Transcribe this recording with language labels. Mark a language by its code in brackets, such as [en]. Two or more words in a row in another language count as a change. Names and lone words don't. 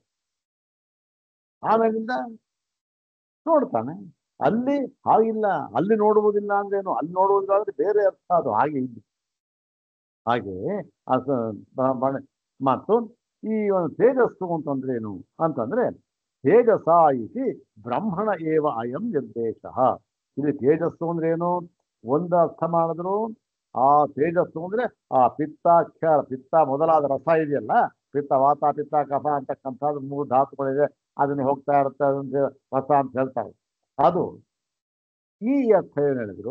[kn] ಆಮೇಲಿಂದ ನೋಡ್ತಾನೆ. ಅಲ್ಲಿ ಹಾಗಿಲ್ಲ, ಅಲ್ಲಿ ನೋಡುವುದಿಲ್ಲ ಅಂದ್ರೇನು? ಅಲ್ಲಿ ನೋಡುವುದಿಲ್ಲ ಅಂದ್ರೆ ಬೇರೆ ಅರ್ಥ ಅದು. ಹಾಗೆ ಇಲ್ಲಿ ಹಾಗೆ ಮತ್ತು ಈ ಒಂದು ತೇಜಸ್ಸು ಅಂತಂದ್ರೆ ಏನು ಅಂತಂದ್ರೆ, [sa] ತೇಜಸ ಇತಿ ಬ್ರಹ್ಮಣ ಏವ ಅಯಂ ನಿರ್ದೇಶ. [kn] ಇಲ್ಲಿ ತೇಜಸ್ಸು ಅಂದ್ರೆ ಏನು? ಒಂದು ಅರ್ಥ ಮಾಡಿದ್ರು, ಆ ತೇಜಸ್ಸು ಅಂದ್ರೆ ಆ ಪಿತ್ತಾಕ್ಷರ, ಪಿತ್ತ ಮೊದಲಾದ ರಸ ಇದೆಯಲ್ಲ, ಪಿತ್ತ ವಾತ ಪಿತ್ತ ಕಫ ಅಂತಕ್ಕಂಥದ್ದು 3 ಧಾತುಗಳಿದೆ, ಅದನ್ನ ಹೋಗ್ತಾ ಇರುತ್ತೆ, ಅದನ್ನ ರಸ ಅಂತ ಹೇಳ್ತಾರೆ. ಅದು ಈ ಅರ್ಥ ಏನು ಹೇಳಿದ್ರು.